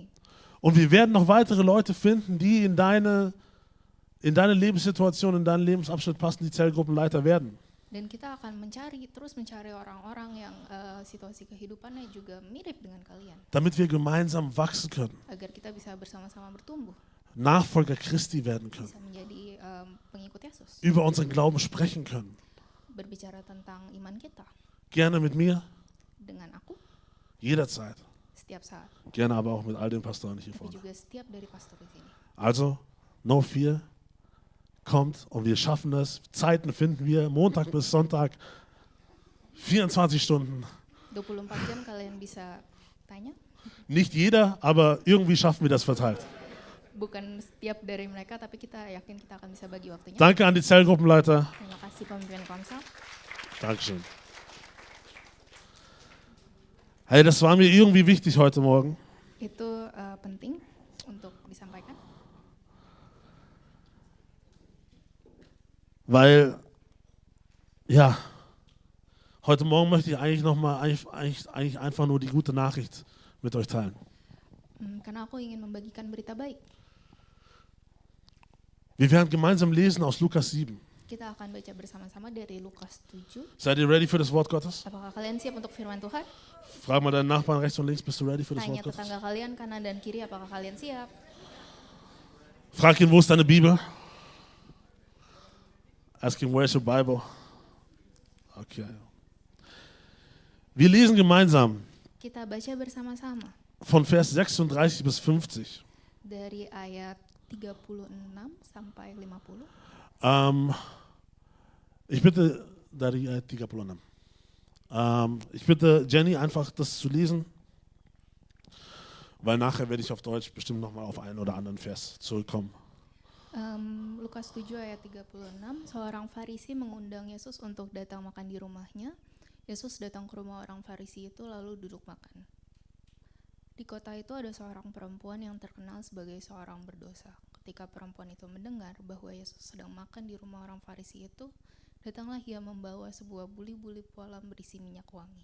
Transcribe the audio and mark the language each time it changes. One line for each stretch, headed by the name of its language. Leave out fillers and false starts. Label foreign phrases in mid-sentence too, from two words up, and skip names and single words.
German: Und wir werden noch weitere Leute finden, die in deine Lebenssituation, in deinen Lebensabschnitt passen, die Zellgruppenleiter werden.
Indonesian: Dan kita akan terus mencari orang-orang yang situasi kehidupannya juga mirip dengan kalian.
German: Damit wir gemeinsam wachsen können,
Indonesian: Agar kita bisa bersama-sama bertumbuh,
German: Nachfolger Christi werden können,
Indonesian: bisa menjadi pengikut Yesus.
German: über unseren Glauben sprechen können.
Indonesian: Berbicara tentang iman kita
German: Gerne mit mir,
Indonesian: dengan aku
German: jederzeit.
Indonesian: setiap saat.
German: Gerne aber auch mit all den Pastoren hier
Indonesian: Tapi
German: vorne.
Indonesian: juga setiap dari pastor di sini.
English: Also, no fear,
German: kommt und wir schaffen es. Zeiten finden wir, Montag bis Sonntag, 24 Stunden.
Indonesian: 24 jam kalian bisa tanya
German: Nicht jeder, aber irgendwie schaffen wir das verteilt.
Indonesian: Bukan setiap dari mereka, tapi kita yakin kita akan bisa bagi waktunya.
German: Danke an die Zellgruppenleiter.
Indonesian: Terima kasih pemimpin Komsel.
German: Dankeschön. Hey, das war mir irgendwie wichtig heute Morgen.
Indonesian: Itu penting untuk disampaikan.
German: Weil, ja, heute Morgen möchte ich eigentlich eigentlich einfach nur die gute Nachricht mit euch teilen.
Indonesian: Karena aku ingin membagikan berita baik.
German: Wir werden gemeinsam lesen aus Lukas 7.
Indonesian: Kita akan baca bersama-sama dari Lukas 7.
German: Seid ihr ready für das Wort Gottes?
Indonesian: Apakah kalian siap untuk firman Tuhan?
German: Frag mal deinen Nachbarn rechts und links, bist du ready für das
Indonesian: Tanya
German: Wort Gottes?
Indonesian: tetangga kalian kanan dan kiri, apakah kalian siap?
German: Frag ihn, wo ist deine Bibel?
English: Ask him, where's your Bible?
German: Okay. Wir lesen gemeinsam
Indonesian: Kita baca bersama-sama
German: von Vers 36 bis 50.
Indonesian: dari ayat 36 sampai 50.
German: Ich bitte,
Indonesian: dari ayat 36.
German: Ich bitte Jenny einfach das zu lesen, weil nachher werde ich auf Deutsch bestimmt nochmal auf einen oder anderen Vers zurückkommen.
Indonesian: Lukas 7 ayat 36, seorang Farisi mengundang Yesus untuk datang makan di rumahnya. Yesus datang ke rumah orang Farisi itu lalu duduk makan. Di kota itu ada seorang perempuan yang terkenal sebagai seorang berdosa. Ketika perempuan itu mendengar bahwa Yesus sedang makan di rumah orang Farisi itu, datanglah ia membawa sebuah buli-buli pualam berisi minyak wangi.